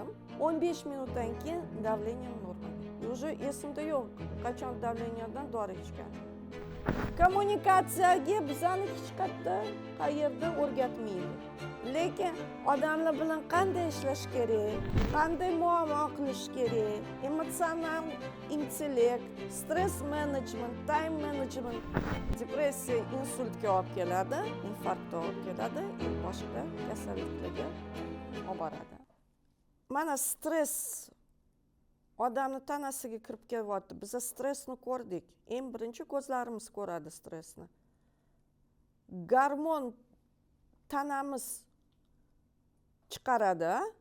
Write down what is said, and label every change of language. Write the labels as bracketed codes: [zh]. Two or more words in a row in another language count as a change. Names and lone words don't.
[uz] 15 minutdan keyin davleniyam normal. Уже esimda yo'q, qachon davleniyadan dori ichgan. Kommunikatsiyaga bizani hech qayerda qayerda o'rgatmaydi. Lekin odamlar bilan qanday ishlash kerak, qanday muomala qilish kerak, emotsional intellekt, [en] stress management, time management, [uz] depressiya insultga olib keladi, infarktga olib keladi, boshqa kasalliklarga olib boradi. Mana stress odamni tanasiga kirib kelyapti. Biz stressni ko'rdik. Eng birinchi ko'zlarimiz ko'radi stressni. Gormon tanamiz chiqaradi.